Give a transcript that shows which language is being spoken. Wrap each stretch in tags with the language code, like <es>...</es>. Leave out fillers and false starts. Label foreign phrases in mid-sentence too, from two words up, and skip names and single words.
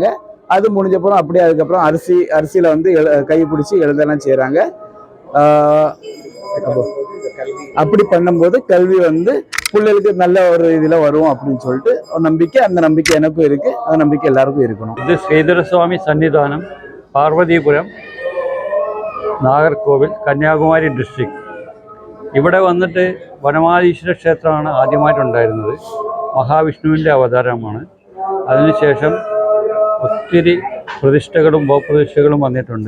<ta>அது முடிஞ்சப்பறம் அப்படியே அதுக்கப்புறம் அரிசியில் கை பிடிச்சி எழுதலாம் செய்கிறாங்க. அப்படி பண்ணும்போது கல்வி பிள்ளைகளுக்கு நல்ல ஒரு இதில் வரும் அப்படின்னு சொல்லிட்டு ஒரு நம்பிக்கை. அந்த நம்பிக்கை எனக்கும் இருக்குது. அந்த நம்பிக்கை எல்லாருக்கும் இருக்கணும்.</ta> <ml>இது ശ്രീധരസ്വാമി സന്നിധാനം, പാർവതിപുരം, നാഗർകോവിൽ, കന്യാകുമാരി ഡിസ്ട്രിക്ട്. ഇവിടെ വന്നിട്ട് വനമാലീശ്വര ക്ഷേത്രമാണ് ആദ്യമായിട്ടുണ്ടായിരുന്നത്. മഹാവിഷ്ണുവിൻ്റെ അവതാരമാണ്. അതിനുശേഷം ഒത്തിരി പ്രതിഷ്ഠകളും ഉപപ്രതിഷ്ഠകളും വന്നിട്ടുണ്ട്.</ml>